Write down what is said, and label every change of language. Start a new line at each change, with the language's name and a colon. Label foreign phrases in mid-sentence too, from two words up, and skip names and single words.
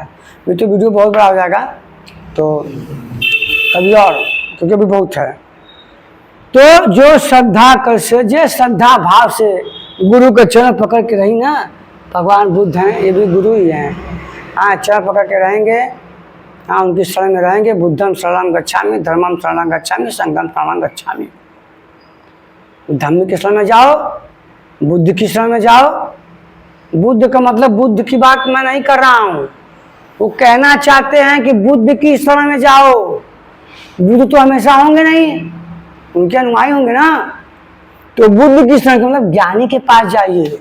Hindi: ये तो वीडियो बहुत बड़ा हो जाएगा, तो कभी और, क्योंकि अभी बहुत है। तो जो श्रद्धा कर से, जो श्रद्धा भाव से गुरु के चरण पकड़ के रही ना, भगवान बुद्ध हैं, ये भी गुरु ही हैं। हाँ, चरण पकड़ के रहेंगे, हाँ उनकी शरण में रहेंगे।
Pali: बुद्धम शरणं गच्छामि, धर्मम शरणं गच्छामि, संघम शरणं गच्छामि।
Hindi: धर्म की शरण में जाओ, बुद्ध की शरण में जाओ। बुद्ध का मतलब बुद्ध की बात मैं नहीं कर रहा हूँ, वो कहना चाहते हैं कि बुद्ध की शरण में जाओ। बुद्ध तो हमेशा होंगे नहीं, उनके अनुयायी होंगे ना, तो बुद्ध की शरण मतलब ज्ञानी के पास जाइए।